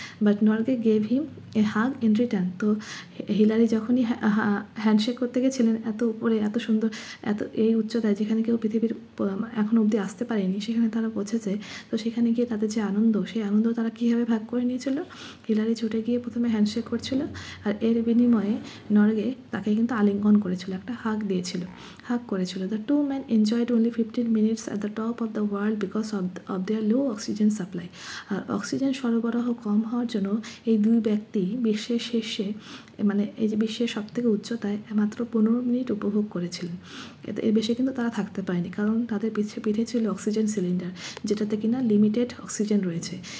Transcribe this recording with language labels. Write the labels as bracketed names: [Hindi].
[English] But Norgay gave him a hug in return. [Bangla] তো Hillary যখনই handshake করতে গেছিলেন, এত উপরে, এত সুন্দর, এই উচ্চতায় যেখানে কেউ পৃথিবীর এখন অবধি আসতে পারেনি, সেখানে তারা পৌঁছেছে। তো সেখানে গিয়ে তাদের যে আনন্দ, সেই আনন্দ তারা কীভাবে ভাগ করে নিয়েছিল। হিলারি ছুটে গিয়ে প্রথমে হ্যান্ডশেক করছিল, আর এর বিনিময়ে নরগে তাকে কিন্তু আলিঙ্গন করেছিল, একটা হাগ করেছিল। [English] The two man enjoyed only 15 minutes at the top of the world because of their low oxygen supply. [Bangla] আর oxygen সরবরাহ কম হওয়ার জন্য এই দুই ব্যক্তি বিশ্বের শীর্ষে, মানে এই যে বিশ্বের সবথেকে উচ্চতায় মাত্র 15 মিনিট উপভোগ করেছিলেন। এর বেশি কিন্তু তারা থাকতে পারেনি, কারণ তাদের পিঠে ছিল অক্সিজেন সিলিন্ডার, যেটাতে কিনা লিমিটেড অক্সিজেন রয়েছে।